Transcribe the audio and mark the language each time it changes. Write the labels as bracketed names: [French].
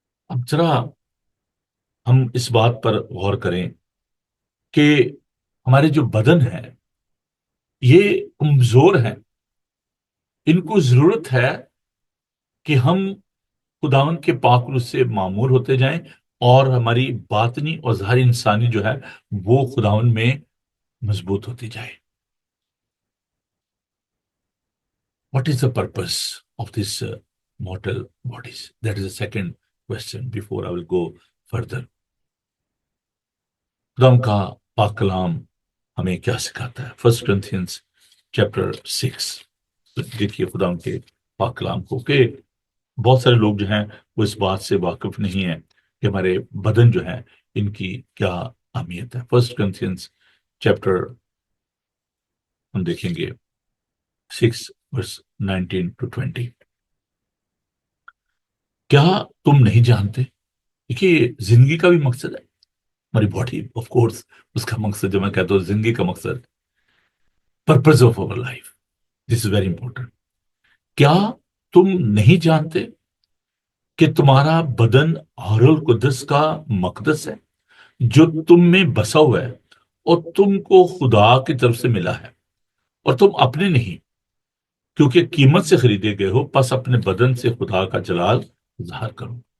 [Urdu] اب ذرا ہم اس بات پر غور کریں کہ ہمارے جو بدن ہیں یہ کمزور ہیں. ان کو ضرورت ہے کہ ہم خداوند کے پاک روح سے معمور ہوتے جائیں اور ہماری باطنی اور ظاہری انسانی جو ہے وہ خداوند میں مضبوط ہوتی جائے. [English] What is the purpose of this mortal bodies? That is the second question before I will go further. [Urdu] خداوند کا پاک کلام ہمیں کیا سکھاتا ہے؟ [English] 1 Corinthians chapter 6. [Urdu] دیکھیے خداوند کے پاک کلام کو، کہ بہت سارے لوگ جو ہیں وہ اس بات سے واقف نہیں ہیں کہ ہمارے بدن جو ہیں ان کی کیا اہمیت ہے. [English] 1 Corinthians chapter [Urdu] ہم دیکھیں گے [English] 6 verse 19 to 20. [Urdu] کیا تم نہیں جانتے؟ دیکھیے زندگی کا بھی مقصد ہے، ہماری باڈی آف کورس اس کا مقصد، جو میں کہتا ہوں زندگی کا مقصد، [English] Purpose of our life, this is very important. [Urdu] کیا تم نہیں جانتے کہ تمہارا بدن روح القدس کا مقدس ہے جو تم میں بسا ہوا ہے اور تم کو خدا کی طرف سے ملا ہے، اور تم اپنے نہیں کیونکہ قیمت سے خریدے گئے ہو، پس اپنے بدن سے خدا کا جلال ظاہر کرو.